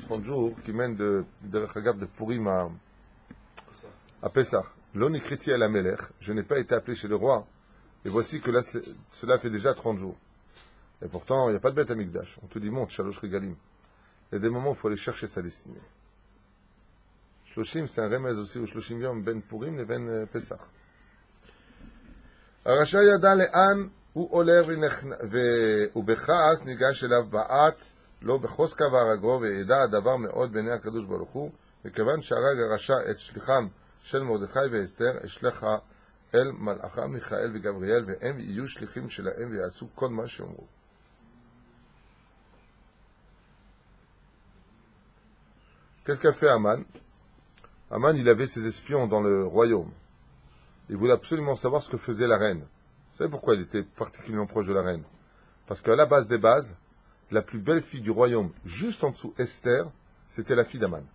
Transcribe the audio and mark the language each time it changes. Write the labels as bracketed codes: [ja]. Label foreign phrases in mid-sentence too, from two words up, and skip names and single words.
[fr] 30 jours qui mènent de Purim à Pessah. [he] ולא נקראתי אל המלך, [fr] je n'ai pas été appelé chez le roi. Et voici que là, cela fait déjà 30 jours. Et pourtant, il n'y a pas de bête à Mikdash. On te dit, monte, [he] שלוש רגלים. [fr] Il y a des moments où il faut aller chercher sa destinée. Shloshim, c'est un remez aussi, au [he] שלושים יום, [fr] ben Purim et ben Pessah. [he] הרשע ידע לאן, הוא עולה ובכעס ניגש אליו בעט, לא בחוזקה והרגו, וידע הדבר מאוד בעיני הקדוש ברוך הוא, וכיוון שהרג הרשע את שליחם של מרדכי ואסתר, אשלחה אל מלאכה מיכאל וגבריאל, והם יהיו שליחים שלהם ויעשו כל מה שאומרו. [fr] Qu'est-ce qu'a fait Haman? Haman, il avait ses espions dans le royaume. Il voulait absolument savoir ce que faisait la reine. Vous savez pourquoi il était particulièrement proche de la reine? Parce qu'à la base des bases, la plus belle fille du royaume, juste en dessous Esther, c'était la fille d'Haman.